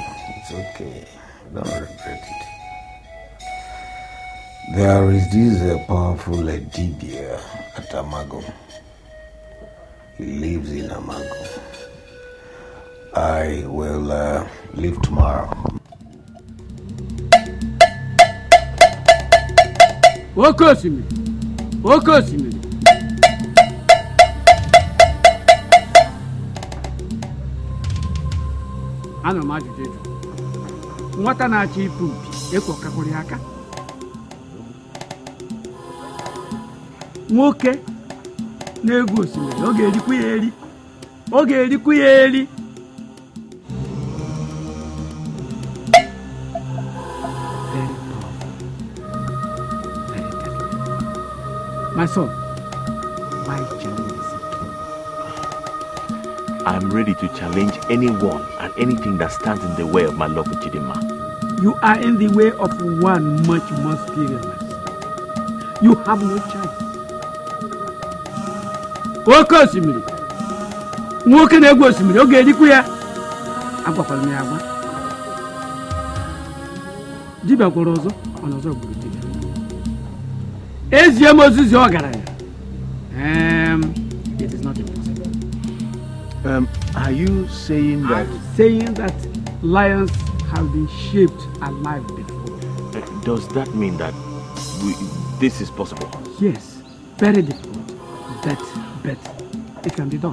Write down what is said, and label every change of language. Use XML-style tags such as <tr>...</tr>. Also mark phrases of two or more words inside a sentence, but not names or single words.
<en>It's okay. Don't regret it. There is this powerful Dibia at Amago. He lives in Amago. I will leave tomorrow.</en> <ig>Okosimiri. Ana m ajụjụ ịjụ. Nwata na-achọ ịpụ mpi ekwokakwara ya aka. Nwoke na-egwu osimiri, ọ ga-erikwu ya eri. Ọ ga-erikwu ya eri.</ig> <en>My son, why challenge this king? I'm ready to challenge anyone and anything that stands in the way of my love with Chidinma. You are in the way of one much more serious. You have no choice.</en> <ig>Oke osimiri. Nwoke na-egwu osimiri, ọ ga-erikwu ya. Agwakwala m ya agwa. Dibịa gwara ọzọ, ọna ọzọ gburu dibịa. Ezie m ozizi ọgaranya.</ig> <en>It is not impossible. Are you saying that? I'm saying that lions have been shaped alive before. Does that mean that this is possible? Yes, very difficult. But it can be done.</en>